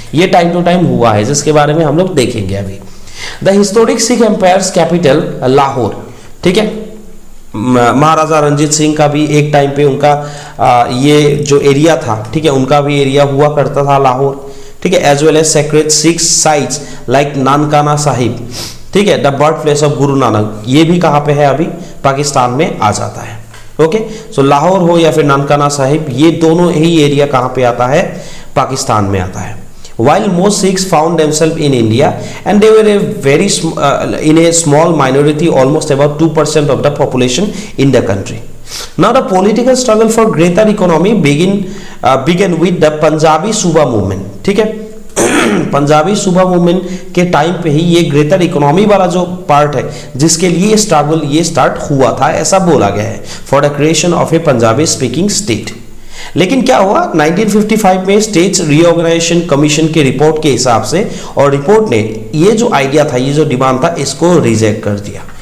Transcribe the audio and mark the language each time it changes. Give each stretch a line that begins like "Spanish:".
Hindi: ये time to time हुआ है जिसके बारे में हम लोग देखेंगे अभी।
English: the historic Sikh empire's capital Lahore,
Hindi: ठीक है, महाराजा रंजीत सिंह का भी एक टाइम पे उनका ये जो एरिया था, ठीक है, उनका भी एरिया हुआ करता था लाहौर, ठीक है,
English: as well as sacred Sikh sites like Nankana Sahib,
Hindi: ठीक है,
English: the birth place of Guru Nanak,
Hindi: ये भी कहाँ पे है अभी पाकिस्तान में आ जाता है, ओके। सो लाहौर हो या फिर नानकाना साहिब ये दोनों ही एरिया कहाँ पे आता है, पाकिस्तान में आता है।
English: while most Sikhs found themselves in India, and they were a very in a small minority, almost about 2% of the population in the country. Now the political struggle for greater economy began with the Punjabi Suba movement.
Hindi: ठीक है, पंजाबी सूबा movement के time पे ही ये greater economy वाला जो part है जिसके लिए स्ट्रगल ये स्टार्ट हुआ था, ऐसा बोला गया है,
English: For the creation of a Punjabi speaking state.
Hindi: लेकिन क्या हुआ 1955 में स्टेट्स रीऑर्गेनाइजेशन कमीशन के रिपोर्ट के हिसाब से, और रिपोर्ट ने ये जो आइडिया था, ये जो डिमांड था, इसको रिजेक्ट कर दिया।